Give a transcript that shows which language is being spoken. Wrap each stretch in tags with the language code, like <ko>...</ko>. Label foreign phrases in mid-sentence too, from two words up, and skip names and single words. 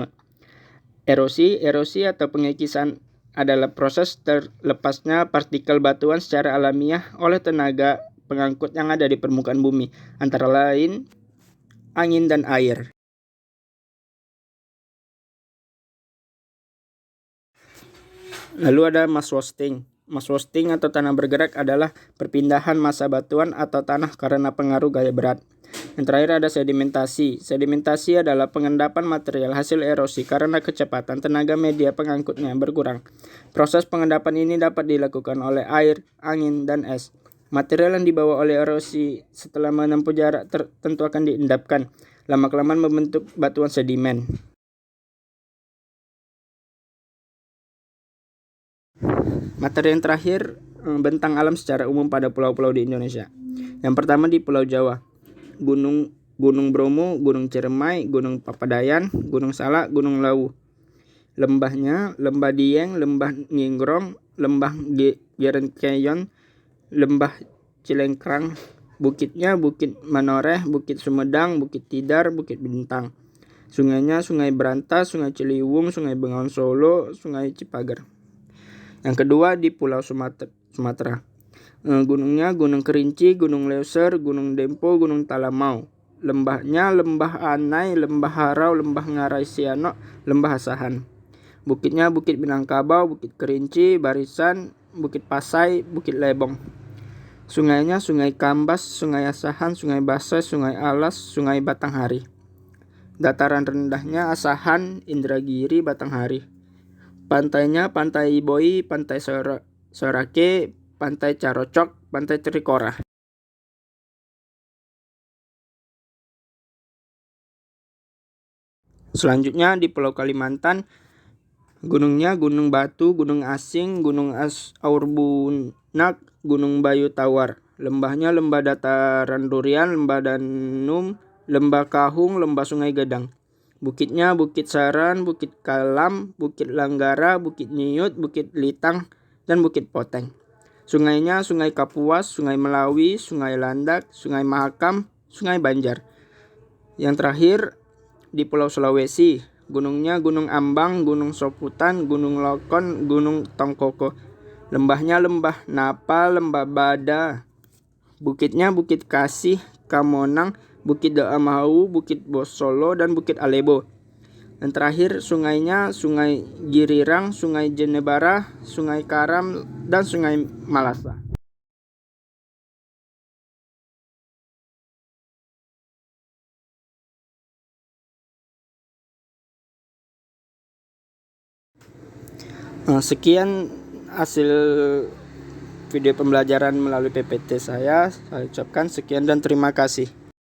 <id>Erosi atau pengikisan adalah proses terlepasnya partikel batuan secara alamiah oleh tenaga pengangkut yang ada di permukaan bumi, antara lain angin dan air. Lalu ada</id> <en>mass wasting. Mass wasting</en> <id>atau tanah bergerak adalah perpindahan massa batuan atau tanah karena pengaruh gaya berat. Yang terakhir ada sedimentasi. Sedimentasi adalah pengendapan material hasil erosi karena kecepatan tenaga media pengangkutnya berkurang. Proses pengendapan ini dapat dilakukan oleh air, angin, dan es. Material yang dibawa oleh erosi setelah menempuh jarak tertentu akan diendapkan. Lama-kelamaan membentuk batuan sedimen. Materi yang terakhir, bentang alam secara umum pada pulau-pulau di Indonesia. Yang pertama di Pulau Jawa, Gunung Bromo, Gunung Ciremai, Gunung Papadayan, Gunung Salak, Gunung Lawu. Lembahnya, Lembah Dieng, Lembah Ngingrong, Lembah Gerenkeyon, Lembah Cilengkrang. Bukitnya, Bukit Manoreh, Bukit Sumedang, Bukit Tidar, Bukit Bintang. Sungainya, Sungai Berantas, Sungai Ciliwung, Sungai Bengawan Solo, Sungai Cipager. Yang kedua di Pulau Sumatera. Gunungnya Gunung Kerinci, Gunung Leuser, Gunung Dempo, Gunung Talamau. Lembahnya Lembah Anai, Lembah Harau, Lembah Ngarai Sianok, Lembah Asahan. Bukitnya Bukit Minangkabau, Bukit Kerinci, Barisan, Bukit Pasai, Bukit Lebong. Sungainya Sungai Kambas, Sungai Asahan, Sungai Basai, Sungai Alas, Sungai Batanghari. Dataran rendahnya Asahan, Indragiri, Batanghari. Pantainya Pantai Boi, Pantai Sorake, Pantai Carocok, Pantai Trikora. Selanjutnya di Pulau Kalimantan, gunungnya Gunung Batu, Gunung Asing, Gunung Aurbunak, Gunung Bayu Tawar. Lembahnya Lembah Dataran Durian, Lembah Danum, Lembah Kahung, Lembah Sungai Gedang. Bukitnya Bukit Saran, Bukit Kalam, Bukit Langgara, Bukit Niut, Bukit Litang, dan Bukit Poteng. Sungainya Sungai Kapuas, Sungai Melawi, Sungai Landak, Sungai Mahakam, Sungai Banjar. Yang terakhir di Pulau Sulawesi, gunungnya Gunung Ambang, Gunung Soputan, Gunung Lokon, Gunung Tongkoko. Lembahnya Lembah Napa, Lembah Bada. Bukitnya Bukit Kasih, Kamonang, Bukit Daamau, Bukit Bosolo, dan Bukit Alebo. Dan terakhir sungainya Sungai Girirang, Sungai Jenebara, Sungai Karam, dan Sungai Malasa. Sekian hasil video pembelajaran melalui PPT saya ucapkan sekian dan terima kasih.</id>